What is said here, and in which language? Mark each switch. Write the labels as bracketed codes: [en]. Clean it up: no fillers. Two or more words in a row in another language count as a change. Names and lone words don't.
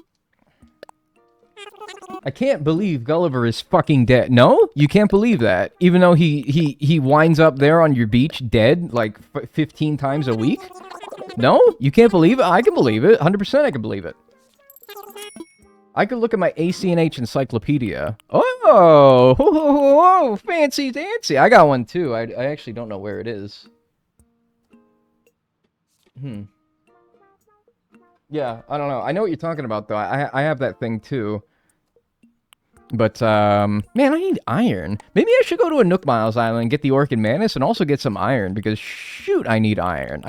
[en] I can't believe Gulliver is fucking dead. No? You can't believe that. Even though he winds up there on your beach dead, like, 15 times a week? No? You can't believe it? I can believe it. 100% I can believe it. I could look at my ACNH encyclopedia. Oh! Ho, ho, ho, ho, fancy dancy! I got one, too. I actually don't know where it is. Yeah, I don't know. I know what you're talking about, though. I have that thing, too. But, man, I need iron. Maybe I should go to a Nook Miles Island and get the Orchid Mantis and also get some iron, because, shoot, I need iron.